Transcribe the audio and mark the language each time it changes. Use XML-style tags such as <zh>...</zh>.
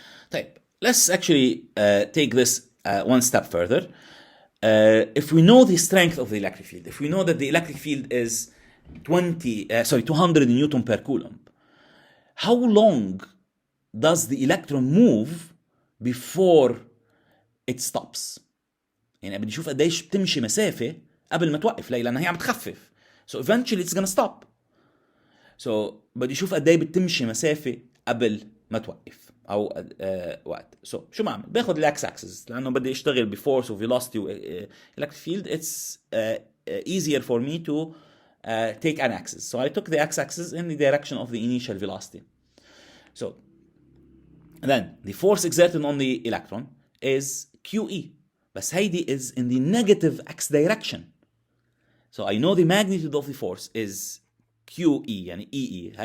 <en>طيب, let's actually take this one step further. If we know the strength of the electric field, if we know that the electric field is 200 Newton per Coulomb, how long does the electron move before it stops?</en> <ar>يعني بدي أشوف قديش بتمشي مسافة قبل ما توقف. ليه؟ لأنها هي عم تخفف.</ar> <en>So eventually it's gonna stop.</en> <ar>So بدي أشوف قديش بتمشي مسافة قبل ما توقف أو وقت. So شو بعمل؟ باخد الأكس أكسس لأنه بدي أشتغل بفورس وفيلوسيتي electric field.</ar> <en>It's easier for me to take an axis. So I took the x-axis in the direction of the initial velocity. So then the force exerted on the electron is QE.</en> <ar>بس هيدي</ar> <en>is in the negative x direction. So I know the magnitude of the force is QE يعني EE.</en>